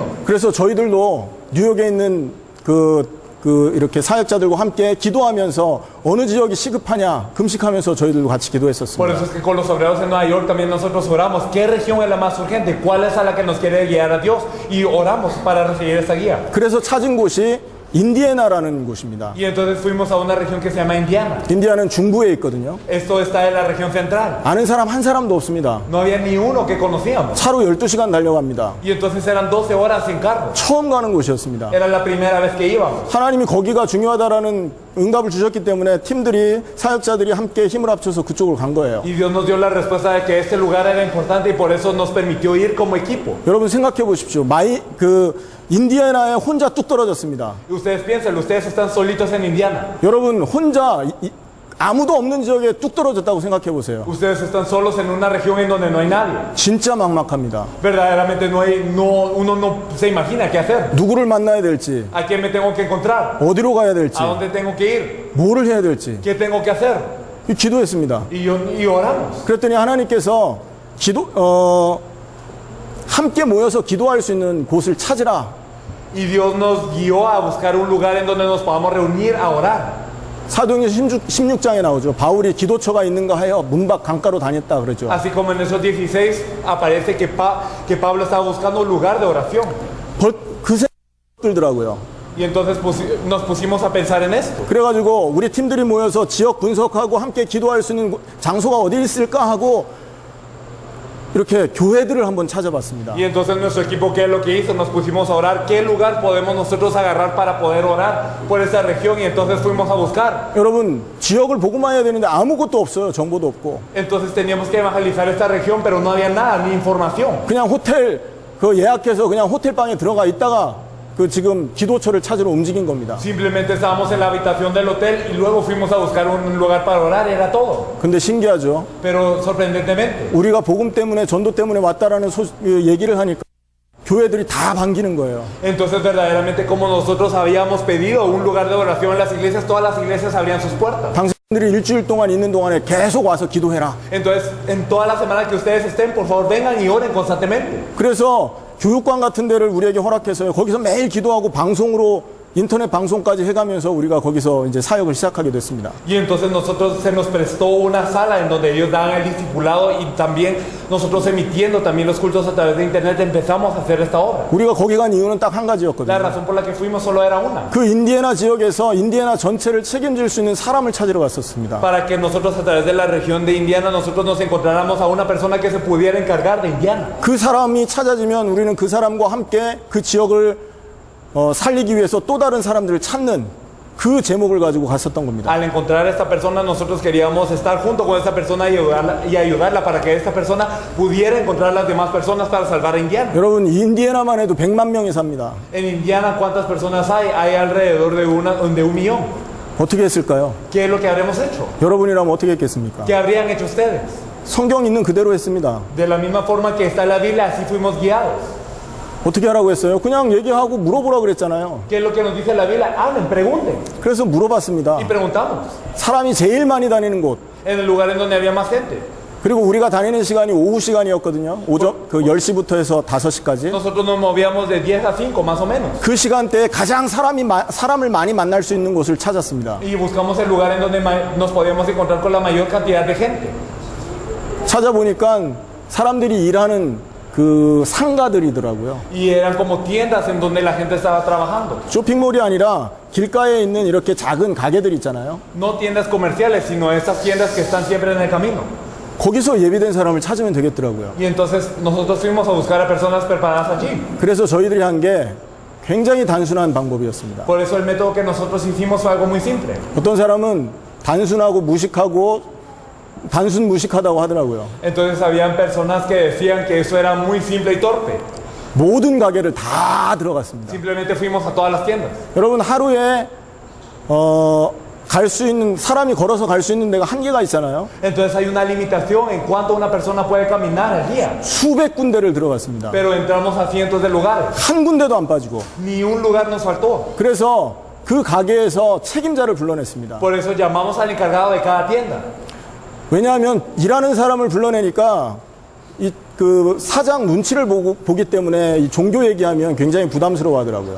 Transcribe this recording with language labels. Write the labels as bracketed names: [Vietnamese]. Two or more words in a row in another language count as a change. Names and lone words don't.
[Korean] 그래서 저희들도 뉴욕에 있는 이렇게 사역자들과 함께 기도하면서 어느 지역이 시급하냐 금식하면서 저희들도 같이 [Spanish] Por [Korean] 기도했었습니다. [Spanish] eso es que con los obreros en Nueva York también nosotros oramos. ¿Qué región es la más urgente? ¿Cuál es a la que nos quiere guiar a Dios? Y oramos para recibir esa guía. [Korean] 그래서 찾은 곳이 인디애나라는 곳입니다. [Spanish] Y entonces fuimos a una región que se llama Indiana. [Korean] 인디아나는 중부에 있거든요. [Spanish] Esto está en la región central. [Korean] 아는 사람 한 사람도 없습니다. [Spanish] No había ni uno que conocíamos. [Korean] 차로 12시간 달려갑니다. [Spanish] Y entonces eran 12 horas en carro. [Korean] 처음 가는 곳이었습니다. [Spanish] Era la primera vez que íbamos. [Korean] 하나님이 거기가 중요하다라는 응답을 주셨기 때문에 팀들이 사역자들이 함께 힘을 합쳐서 그쪽으로 간 거예요. [Spanish] Y Dios nos dio la respuesta de que este lugar era importante y por eso nos permitió ir como equipo. [Korean] 여러분 생각해 보십시오. 인디애나에 혼자 뚝 떨어졌습니다. [Spanish] Ustedes piénsenlo, ustedes están solitos en Indiana. [Korean] 여러분 혼자 아무도 없는 지역에 뚝 떨어졌다고 생각해 보세요. [Spanish] Ustedes están solos en una región en donde no hay nadie. [Korean] 진짜 막막합니다. [Spanish] Verdaderamente uno no se imagina qué hacer. [Korean] 누구를 만나야 될지, [Spanish] ¿A quién me tengo que encontrar? [Korean] 어디로 가야 될지, [Spanish] ¿A dónde tengo que ir? [Korean] 뭐를 해야 될지 [Spanish] ¿Qué tengo que hacer? [Korean] 기도했습니다. [Spanish] Y oramos. [Korean] 그랬더니 하나님께서 함께 모여서 기도할 수 있는 곳을 찾으라. [Spanish] Y Dios nos guió a buscar un lugar en donde nos podamos reunir a orar. [Korean] 사도행전 16장에 나오죠. 바울이 기도처가 있는가 하여 문밖 강가로 다녔다 그러죠. [Spanish] Así como en esos 16 aparece que Pablo estaba buscando un lugar de oración. [Korean] 그 생각이 들더라고요. [Spanish] Y entonces nos pusimos a pensar en esto. [Korean] 그래가지고 우리 팀들이 모여서 지역 분석하고 함께 기도할 수 있는 장소가 어디 있을까 하고 이렇게 교회들을 한번 찾아봤습니다. [Spanish] Y entonces nuestro equipo, ¿qué es lo que hizo? Nos pusimos a orar. ¿Qué lugar podemos nosotros agarrar para poder orar por esa región? Y entonces fuimos a buscar. [Korean] 여러분, 지역을 복음화해야 되는데 아무것도 없어요. 정보도 없고. [Spanish] Entonces teníamos que evangelizar esta región, pero no había nada, ni información. [Korean] 그냥 호텔 그 예약해서 그냥 호텔방에 들어가 있다가 그 지금 기도처를 찾으러 움직인 겁니다. [Spanish] Simplemente estábamos en la habitación del hotel y luego fuimos a buscar un lugar para orar, era todo. [Korean] 근데 신기하죠. [Spanish] Pero sorprendentemente, [Korean] 우리가 복음 때문에 전도 때문에 왔다라는 얘기를 하니까 교회들이 다 반기는 거예요. [Spanish] entonces verdaderamente como nosotros habíamos pedido un lugar de oración en las iglesias, todas las iglesias abrían sus puertas. [Korean] 당신들이 일주일 동안 있는 동안에 계속 와서 기도해라. [Spanish] Entonces, en toda la semana que ustedes estén, por favor vengan y oren constantemente. [Korean] 그래서 교육관 같은 데를 우리에게 허락해서요. 거기서 매일 기도하고 방송으로 인터넷 방송까지 해가면서 우리가 거기서 이제 사역을 시작하게 됐습니다. [Spanish] Y entonces nosotros se nos prestó una sala en donde ellos daban el discipulado y también nosotros emitiendo también los cultos a través de internet empezamos a hacer esta obra. [Korean] 우리가 거기 간 이유는 딱 한 [Spanish] La [Korean] 가지였거든요. [Spanish] razón por la que fuimos solo era una. [Korean] 그 인디애나 지역에서 인디애나 전체를 책임질 수 있는 사람을 찾으러 갔었습니다. [Spanish] Para que nosotros a través de la región de Indiana nosotros nos encontráramos a una persona que se pudiera encargar de Indiana. [Korean] 그 사람이 찾아지면 우리는 그 사람과 함께 그 지역을 살리기 위해서 또 다른 사람들을 찾는 그 제목을 가지고 갔었던 겁니다. [Spanish] Al encontrar a esta persona nosotros queríamos estar junto con esta persona y ayudarla para que esta persona pudiera encontrar a las demás personas para salvar a Indiana. [Korean] 여러분, 인디애나만 해도 100만 명이 삽니다. [Spanish] En Indiana, ¿cuántas personas hay? Hay alrededor de 1,000,000. [Korean] 어떻게 했을까요? [Spanish] ¿Qué es lo que habremos hecho? [Korean] 여러분이라면 어떻게 했겠습니까? [Spanish] ¿Qué habrían hecho ustedes? [Korean] 성경 있는 그대로 했습니다. [Spanish] De la misma forma que está en la Biblia, así fuimos guiados. [Korean] 어떻게 하라고 했어요? 그냥 얘기하고 물어보라 그랬잖아요. [Spanish] ¿Qué es lo que nos dice la Biblia? Hablen, pregunten. [Korean] 그래서 물어봤습니다. [Spanish] Y preguntamos. [Korean] 사람이 제일 많이 다니는 곳, [Spanish] En el lugar en donde había más gente. [Korean] 그리고 우리가 다니는 시간이 오후 시간이었거든요. 오전 그 10시부터 해서 5시까지. [Spanish] Nosotros nos movíamos de 10 a 5 más o menos. [Korean] 그 시간대에 가장 사람을 많이 만날 수 있는 곳을 찾았습니다. [Spanish] Y buscamos el lugar en donde nos podíamos encontrar con la mayor cantidad de gente. [Korean] 찾아보니까 사람들이 일하는 그 상가들이더라고요. [Spanish] Y eran como tiendas en donde la gente estaba trabajando. [Korean] 쇼핑몰이 아니라 길가에 있는 이렇게 작은 가게들 있잖아요. [Spanish] No tiendas comerciales, sino estas tiendas que están siempre en el camino. [Korean] 거기서 예비된 사람을 찾으면 되겠더라고요. [Spanish] Y entonces nosotros fuimos a buscar a personas preparadas allí. [Korean] 그래서 저희들이 한 게 굉장히 단순한 방법이었습니다. [Spanish] Por eso el método que nosotros hicimos fue algo muy simple. [Korean] 어떤 사람은 단순하고 무식하고 단순 무식하다고 하더라고요. [Spanish] Entonces habían personas que decían que eso era muy simple y torpe. [Korean] 모든 가게를 다 들어갔습니다. [Spanish] Simplemente fuimos a todas las tiendas. [Korean] 여러분, 하루에 갈 수 있는 사람이 걸어서 갈 수 있는 데가 한계가 있잖아요. [Spanish] Entonces hay una limitación en cuánto una persona puede caminar al día. [Korean] 수백 군데를 들어갔습니다. [Spanish] Pero entramos a cientos de lugares. [Korean] 한 군데도 안 빠지고. [Spanish] Ni un lugar nos faltó. [Korean] 그래서 그 가게에서 책임자를 불러냈습니다. [Spanish] Por eso llamamos al encargado de cada tienda. [Korean] 왜냐하면 일하는 사람을 불러내니까 그 사장 눈치를 보기 때문에 이 종교 얘기하면 굉장히 부담스러워 하더라고요.